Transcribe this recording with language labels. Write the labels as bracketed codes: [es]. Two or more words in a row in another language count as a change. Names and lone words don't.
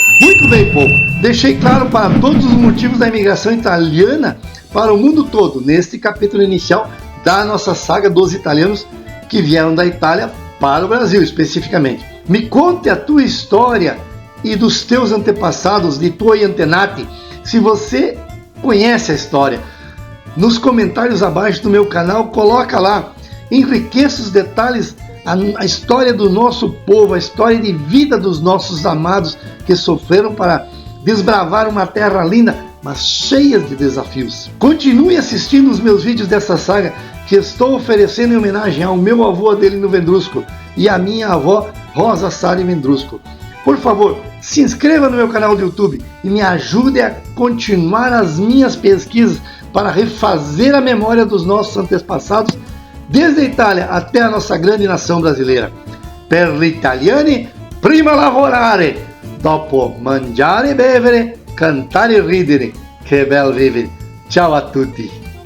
[pt] Muito bem, povo, deixei claro para todos os motivos da imigração italiana para o mundo todo, neste capítulo inicial da nossa saga dos italianos que vieram da Itália para o Brasil, especificamente. Me conte a tua história e dos teus antepassados, de [it] tuoi antenati, [pt] se você conhece a história. Nos comentários abaixo do meu canal, coloca lá, enriqueça os detalhes, a história do nosso povo, a história de vida dos nossos amados que sofreram para desbravar uma terra linda, mas cheia de desafios. Continue assistindo os meus vídeos dessa saga que estou oferecendo em homenagem ao meu avô Adelino Vendrusco e à minha avó Rosa Sari Vendrusco. Por favor, se inscreva no meu canal do YouTube e me ajude a continuar as minhas pesquisas para refazer a memória dos nossos antepassados, desde a Itália até a nossa grande nação brasileira. [it] Per gli italiani, prima lavorare, dopo mangiare e bevere, cantare e ridere. Che bel vivere. Ciao a tutti!